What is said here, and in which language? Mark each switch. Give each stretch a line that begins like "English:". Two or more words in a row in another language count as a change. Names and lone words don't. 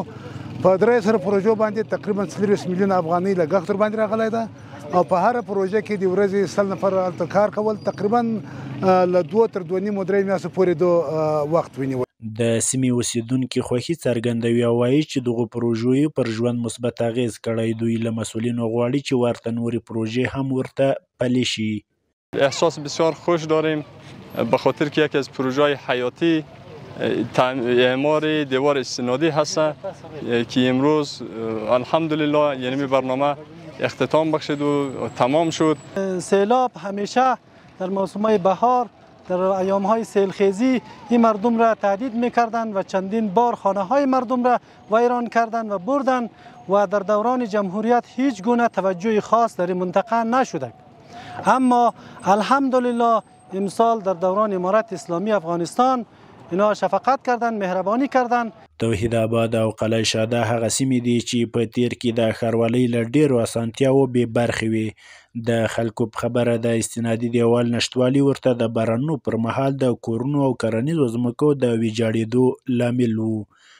Pashto: په درې سره پروژو باندې تقریبا 30 میلیون افغانۍ لګښت ور باندې راغلی ده، او په هر پروژه کې د ورځې 100 نفر هلته کار کول، تقریبا له 2 تر 2.5 میاشتو پورې دو وخت ونیول. د سیمې اوسیدونکي خوښي څرګندوي او وایي چې دغو پروژو پر ژوند مثبت اغیز کړی. دوی له مسؤلینو غواړي چې ورته نورې پروژې هم ورته پلي شي.
Persian: احساس بسیار خوش داریم به خاطر که یکی از پروژه‌های حیاتی اعمار دیوار استنادی هست که امروز الحمدلله یعنی برنامه اختتام بخشید و تمام شد. سیلاب همیشه در موسم‌های بهار در ایام‌های سیلخیزی این مردم را تهدید می‌کردند و چندین بار خانه‌های مردم را ویران کردند و بردند و در دوران جمهوریت هیچ گونه توجه خاص در این منطقه نشده. اما الحمدلله امسال در دوران امارت اسلامی افغانستان اینا شفقت کردن، مهربانی کردن.
Pashto: توحید آباد او قلعه شهدا هغه سیمې دي چې په تیر کې د ښاروالۍ له ډېرو اسانتیاوو بې برخې وې. د خلکو په خبره د استنادي دیوال نشتوالي ورته د بارانونو پر مهال د کورونو او کرنیزو ځمکو د ویجاړېدو لامل و.